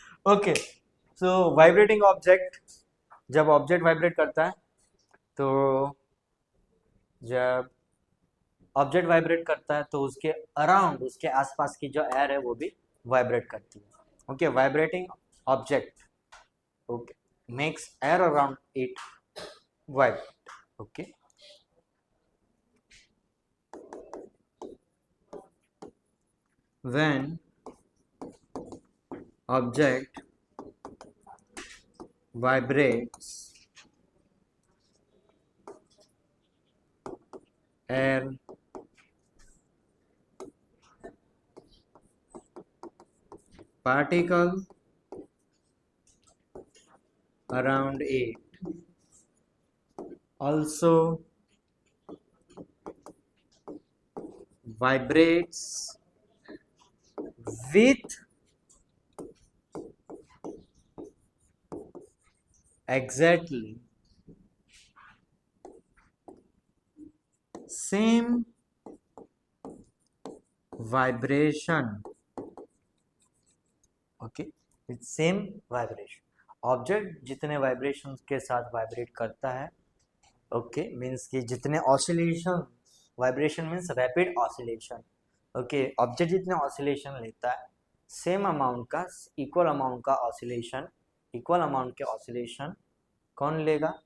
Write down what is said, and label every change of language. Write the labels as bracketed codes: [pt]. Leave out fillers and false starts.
[en] okay, so vibrating object, [hi] जब object vibrate करता है तो जब ऑब्जेक्ट वाइब्रेट करता है तो उसके अराउंड, उसके आसपास की जो एयर है वो भी वाइब्रेट करती है. [en] Okay, vibrating object okay makes air around it vibrate. Okay, when object vibrates, air particle around it also vibrates with exactly same vibration. Okay, with same vibration. [hi] Object जितने वाइब्रेशन के साथ vibrate करता है, okay means कि जितने oscillation [en] Vibration means rapid oscillation. [hi] Okay, object जितने oscillation लेता है सेम अमाउंट का इक्वल अमाउंट का ऑसिलेशन, इक्वल अमाउंट के ऑसिलेशन कौन लेगा?